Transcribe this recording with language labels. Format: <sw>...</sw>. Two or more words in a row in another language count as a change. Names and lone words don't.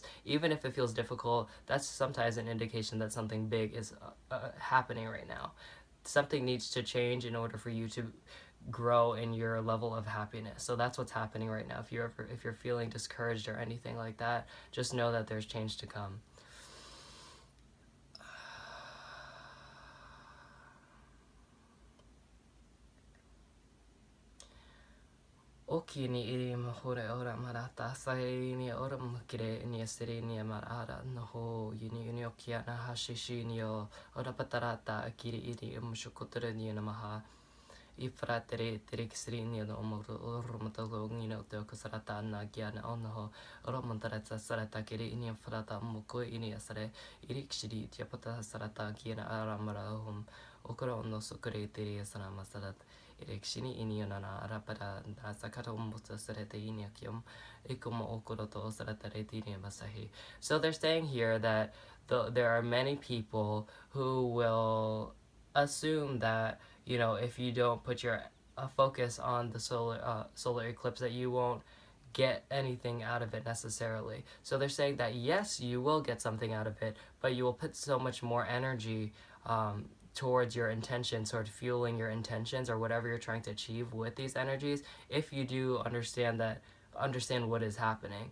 <en>Even if it feels difficult, that's sometimes an indication that something big is happening right now. Something needs to change in order for you to grow in your level of happiness. So that's what's happening right now. If you're feeling discouraged or anything like that, just know that there's change to come. Oki ni iri mahore ora marata sai ni ora makire ni asiri ni marara no ho yuni oki ana hashishi ni o ora patarata akiri iri mushukotere ni namaha I fratere terexri ni no omoro ormatolo ni no te kasarata na giana onoho oromantarata sarata kiri ni frata moko ini asare irikshiri tiapata sarata giana aramara hum okoro no sokore teri asana masarat Erekshini ini na rapara na sakata umbuto sarete ini akyom ikomo okoro to sarata retini masahi. So they're saying here that there are many people who will assume that, you know, if you don't put your focus on the solar eclipse, that you won't get anything out of it necessarily. So they're saying that yes, you will get something out of it, but you will put so much more energy towards your intentions, towards fueling your intentions or whatever you're trying to achieve with these energies, if you do understand what is happening.</en>